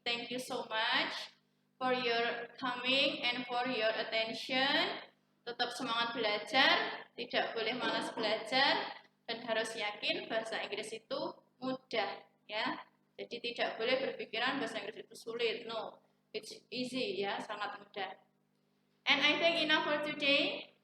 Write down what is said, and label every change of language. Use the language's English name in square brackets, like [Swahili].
[English] Thank you so much for your coming and for your attention. [Indonesian] Tetap semangat belajar, tidak boleh malas belajar, dan harus yakin bahasa Inggris itu mudah ya. Jadi tidak boleh berpikiran bahasa Inggris itu sulit. [English] No, it's easy ya, [Indonesian] sangat mudah. [English] And I think enough for today.